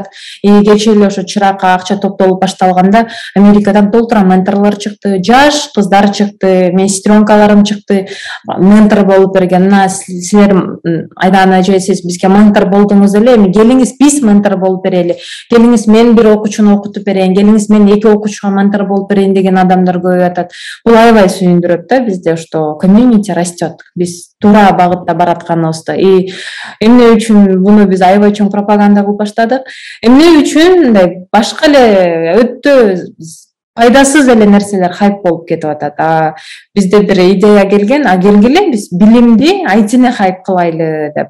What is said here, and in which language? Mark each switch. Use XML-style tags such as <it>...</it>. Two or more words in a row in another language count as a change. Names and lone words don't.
<ky>Кечээ эле ошо чыракка акча топтолуп башталганда Америкадан толтура менторлор чыкты, жаш кыздар чыкты, менин сестренкаларым чыкты, ментор болуп берген. Мына силер айдана же сиз бизге ментор болдуңуз эле, эми келиңиз биз ментор болуп берели. Келиңиз мен бир окуучуну окутуп берейин, келиңиз мен эки окуучуга ментор болуп берейин деген адамдар көбөйүп атат. Бул аябай сүйүндүрөт да, бизде</ky> <ru>что комьюнити растет.</ru> <ky>Биз туура багытта баратканыбызды. Эмне үчүн буну биз аябай чоң пропаганда кылып баштадык. Эмне үчүн мындай башка эле өтө пайдасыз эле нерселер хайп болуп кетип атат. Бизде бир идея келген, келгиле биз билимди айтыны хайп кылайлы деп.</ky>